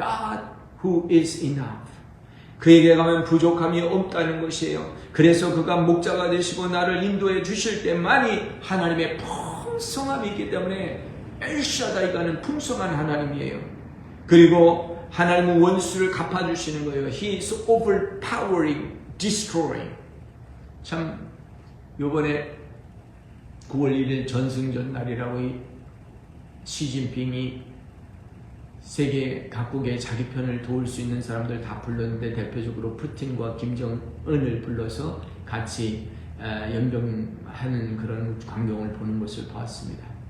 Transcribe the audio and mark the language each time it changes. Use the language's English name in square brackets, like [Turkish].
[English] God who is enough. [Korean] 그에게 가면 부족함이 없다는 것이에요. 그래서 그가 목자가 되시고 나를 인도해 주실 때만이 하나님의 풍성함이 있기 때문에 엘샤다이가는 풍성한 하나님이에요. 그리고 하나님은 원수를 갚아주시는 거예요. [English] He is overpowering, destroying. [Korean] 참 요번에 9월 1일 전승전 날이라고 이 시진핑이 세계 각국의 자기 편을 도울 수 있는 사람들 다 불렀는데 대표적으로 푸틴과 김정은을 불러서 같이 연병하는 그런 광경을 보는 것을 보았습니다.